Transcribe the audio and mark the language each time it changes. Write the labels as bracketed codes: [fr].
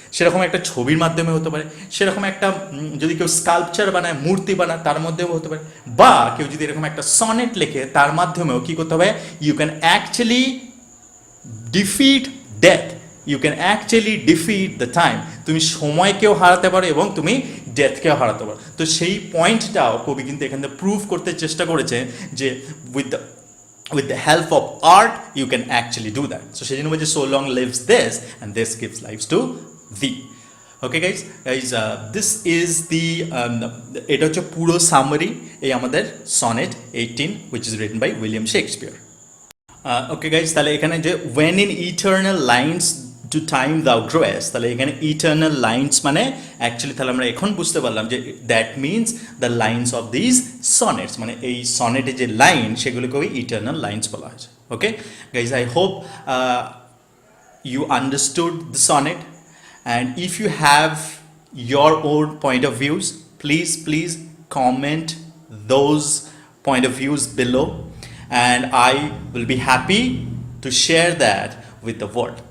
[bn] সেরকম একটা ছবির মাধ্যমে হতে পারে, সেরকম একটা যদি কেউ স্কাল্পচার বানায়, মূর্তি বানায়, তার মধ্যেও হতে পারে, বা কেউ যদি এরকম একটা সনেট লেখে তার মাধ্যমেও কী করতে হবে, [en] You can actually defeat death, you can actually defeat the time. [bn] তুমি সময়কেও হারাতে পারো এবং তুমি ডেথকেও হারাতে পারো। তো সেই পয়েন্টটাও কবি কিন্তু এখান থেকে প্রুভ করতে চেষ্টা করেছে যে [en] with the help of art you can actually do that. So [bn] সেই জন্য বলছে [en] so long lives this and this gives life to thee. Okay guys, this is the [bn] এটা হচ্ছে পুরো সামারি এই আমাদের sonnet 18 [en] which is written by William Shakespeare. [bn] Okay guys, তাহলে এখানে যে [en] when in eternal lines [bn] to time দাও গ্রোয়েস, তাহলে এখানে ইটার্নাল লাইন্স মানে অ্যাকচুয়ালি তাহলে আমরা এখন বুঝতে পারলাম যে [en] that means the lines of this sonnets, [bn] মানে এই সনেটে যে লাইন সেগুলোকে ওই ইটার্নাল লাইন্স বলা হয়েছে। [en] Okay guys, I hope you understood the sonnet, and if you have your own point of views, please comment those point of views below, and I will be happy to share that with the world.